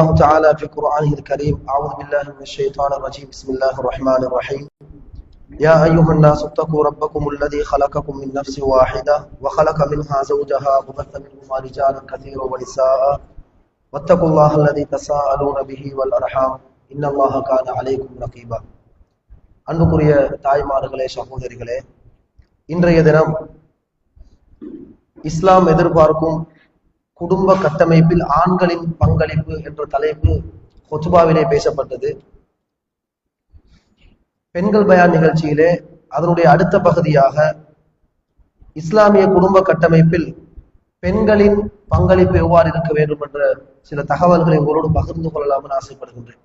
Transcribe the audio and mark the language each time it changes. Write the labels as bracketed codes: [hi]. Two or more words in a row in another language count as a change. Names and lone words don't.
[ar] تعالى في قرآنه الكريم أعوذ بالله من الشيطان الرجيم بسم الله الرحمن الرحيم يا أيها الناس اتقوا ربكم الذي خلقكم من نفس واحدة وخلق منها زوجها وبث منهما رجالا كثيرا ونساء واتقوا الله الذي تساءلون به والأرحام إن الله كان عليكم رقيبا [ta] அன்புக்குரிய தாய்மார்களே, சகோதரிகளே, இன்றைய தினம் இஸ்லாம் எதிர்பார்க்கும் குடும்ப கட்டமைப்பில் ஆண்களின் பங்களிப்பு என்ற தலைப்பு ஹுத்பாவிலே பேசப்பட்டது. பெண்கள் பயான் நிகழ்ச்சியிலே அதனுடைய அடுத்த பகுதியாக இஸ்லாமிய குடும்ப கட்டமைப்பில் பெண்களின் பங்களிப்பு எவ்வாறு இருக்க வேண்டும் என்ற சில தகவல்களை உங்களோடு பகிர்ந்து கொள்ளலாம் ஆசைப்படுகின்றேன்.